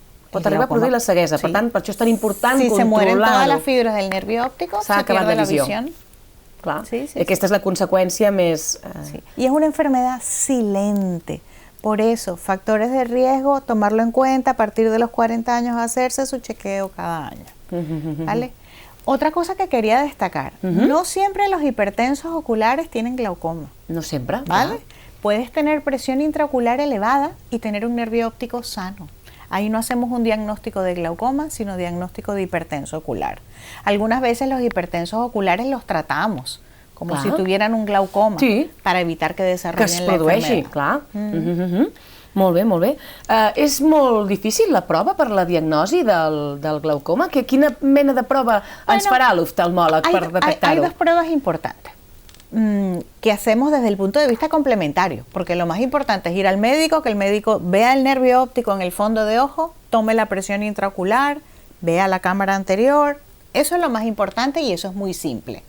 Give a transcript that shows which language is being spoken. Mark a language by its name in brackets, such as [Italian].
[Catalan] Pot arribar a produir la ceguesa, per tant, per això és tan important controlar-ho. [Spanish] Si se mueren todas las fibras del nervio óptico, se pierde la visión. [Catalan] Clar, aquesta és la conseqüència més... [Spanish] Y es una enfermedad silente. Por eso, factores de riesgo, tomarlo en cuenta, a partir de los 40 años hacerse su chequeo cada año. ¿vale? Otra cosa que quería destacar, no siempre los hipertensos oculares tienen glaucoma. [Catalan] No sempre, [Spanish] ¿vale? Puedes tener presión intraocular elevada y tener un nervio óptico sano. Ahí no hacemos un diagnóstico de glaucoma, sino diagnóstico de hipertenso ocular. Algunas veces los hipertensos oculares los tratamos como si tuvieran un glaucoma, para evitar que desarrollen la enfermedad. [Catalan] Clar. Molt bé, molt bé. És molt difícil la prova per la diagnosi del glaucoma? Quina mena de prova ens farà l'oftalmòleg per detectar-ho? [Spanish] Hay dos pruebas importantes que hacemos desde el punto de vista complementario, porque lo más importante es ir al médico, que el médico vea el nervio óptico en el fondo de ojo, tome la presión intraocular, vea la cámara anterior. Eso es lo más importante y eso es muy simple.